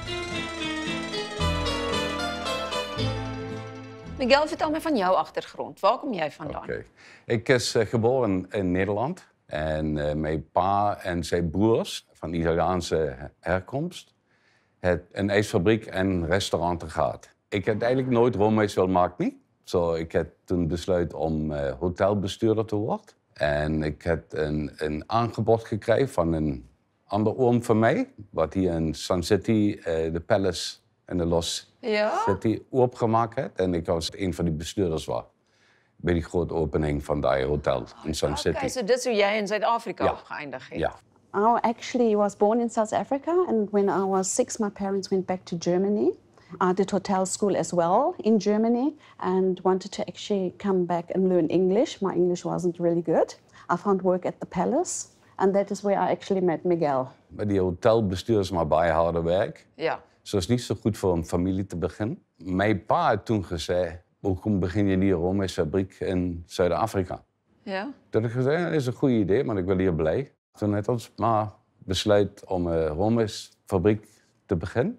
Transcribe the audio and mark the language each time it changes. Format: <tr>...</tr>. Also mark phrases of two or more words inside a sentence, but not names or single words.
<af>Miguel, vertel my van jou agtergrond. Waar kom jy vandaan? Okay. Ek is geboren in Nederland en my pa en sy broers van Italiaanse herkomst het 'n ysfabriek en restaurant gehad. Ek het eintlik nooit roomys wil maak nie.</af> <nl>So ik heb toen besluit om hotelbestuurder te worden. En ik heb een aanbod gekregen van een ander oom van mij, wat hier in Sun City, de Palace en de Lost City opgemaakt heeft. En ik was een van die bestuurders bij die grote opening van dat hotel in Sun City.</nl> <af>Okay, so dit is hoe jy in Suid-Afrika opgeëindig het. Ja.</af> <en>I actually was born in South Africa, and when I was 6, my parents went back to Germany. I did hotel school as well in Germany and wanted to actually come back and learn English. My English wasn't really good. I found work at the Palace, and that is where I actually met Miguel.</en> <af>Bij die hotelbestuur is maar baie harde werk. Ja.</af> <nl>So is niet zo goed voor een familie te beginnen. Mijn pa had toen gezegd, waarom begin je niet een roomysfabriek in Zuid-Afrika? Ja. Toen heb ik gezegd, dat is een goed idee, maar ik wil hier blij. Toen heeft ons maar besluit om een roomysfabriek te beginnen.</nl>